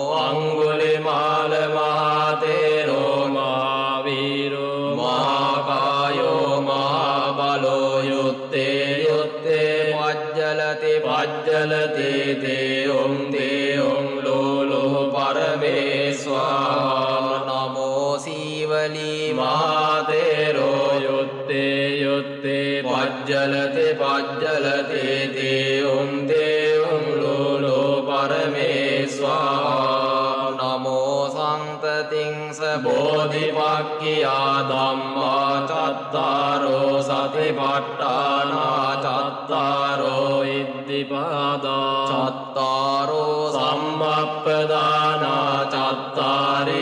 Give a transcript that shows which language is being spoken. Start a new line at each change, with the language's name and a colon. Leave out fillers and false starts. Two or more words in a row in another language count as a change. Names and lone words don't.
Pali: අංගුලිමාල මහතේරෝ මහාවීරෝ මහාකායෝ මහාබලෝ යුත්තේ යුත්තේ පජ්ජලති පජ්ජලති තේයුම් තේයුම් ලෝලෝ පරමේස්වාහා නමෝ සීවලී මහතේරෝ යුත්තේ යුත්තේ පජ්ජලති පජ්ජලති තේයුම් තේයුම් ලෝලෝ පරමේස්වාහා නමෝ සන්තතිංස බෝධිපක්ඛියා ධම්මා චත්තාරෝ සතිපට්ඨානා චත්තාරෝ ඉද්ධිපාදා චත්තාරෝ සම්මප්පදානා චත්තාරි